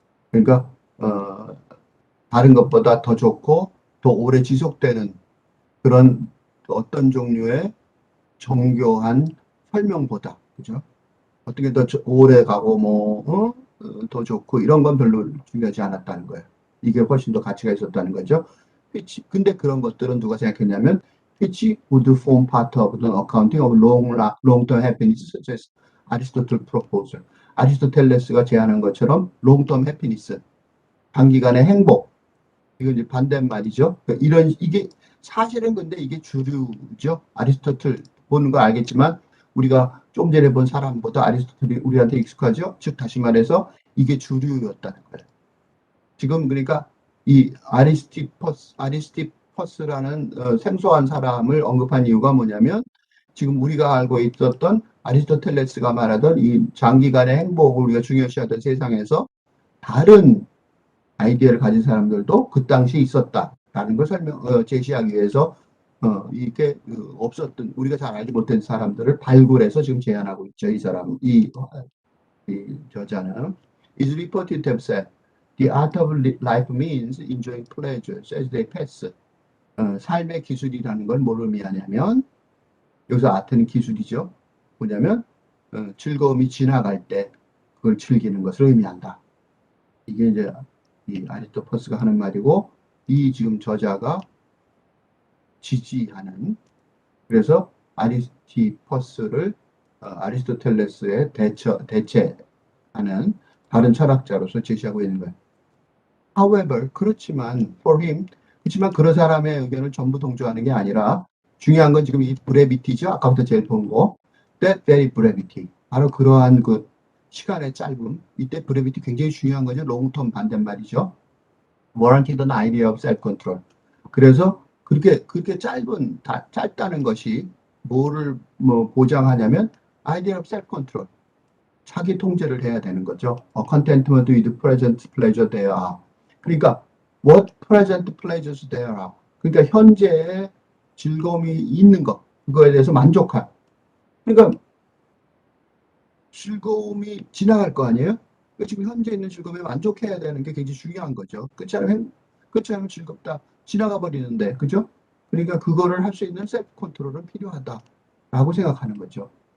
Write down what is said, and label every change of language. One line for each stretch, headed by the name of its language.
Korean: 그러니까 다른 것보다 더 좋고 더 오래 지속되는 그런 어떤 종류의 정교한 설명보다, 그죠? 어떻게 더 오래 가고 더 좋고 이런 건 별로 중요하지 않았다는 거예요. 이게 훨씬 더 가치가 있었다는 거죠. 근데 그런 것들은 누가 생각했냐면
English: which would form part of the accounting of long-term happiness, such as Aristotle proposal.
Korean: 아리스토텔레스가 제안한 것처럼
English: long-term happiness,
Korean: 단기간의 행복. 이건 이제 반대말이죠. 그러니까 이게 사실은 근데 이게 주류죠. 아리스토텔 보는 거 알겠지만 우리가 좀 전에 본 사람보다 아리스토텔이 우리한테 익숙하죠. 즉 다시 말해서 이게 주류였다는 거예요. 지금 그러니까 이 아리스티퍼스라는 생소한 사람을 언급한 이유가 뭐냐면 지금 우리가 알고 있었던 아리스토텔레스가 말하던 이 장기간의 행복을 우리가 중요시하던 세상에서 다른 아이디어를 가진 사람들도 그 당시 있었다라는 걸 제시하기 위해서 이게 없었던, 우리가 잘 알지 못한 사람들을 발굴해서 지금 제안하고 있죠. 이 저자는
English: is reported to have said the art of life means enjoying pleasures as they pass.
Korean: 삶의 기술이라는 걸 뭘 의미하냐면, 여기서 아트는 기술이죠. 뭐냐면 즐거움이 지나갈 때 그걸 즐기는 것을 의미한다. 이게 이제 이 아리스토퍼스가 하는 말이고, 이 지금 저자가 지지하는, 그래서 아리스티퍼스를 아리스토텔레스의 대체하는 다른 철학자로서 제시하고 있는 거예요. However, 그렇지만 그런 사람의 의견을 전부 동조하는 게 아니라 중요한 건 지금 이 브레비티죠. 아까부터 제일 본 거.
English: That very brevity.
Korean: 바로 그러한 그 시간의 짧음. 이때 브레비티 굉장히 중요한 거죠. 롱텀 반대말이죠.
English: Warranted an idea of self-control.
Korean: 그래서 그렇게 짧다는 것이 뭐를 보장하냐면
English: idea of self-control.
Korean: 자기 통제를 해야 되는 거죠.
English: Contentment with present pleasure there.
Korean: 그러니까
English: what present pleasures there are.
Korean: 그러니까 현재의 즐거움이 있는 것, 그거에 대해서 만족할. 그러니까 즐거움이 지나갈 거 아니에요? 그러니까 지금 현재 있는 즐거움에 만족해야 되는 게 굉장히 중요한 거죠. 그렇지 않으면 즐겁다. 지나가 버리는데, 그죠? 그러니까 그거를 할 수 있는 셀프 컨트롤은 필요하다라고 생각하는 거죠.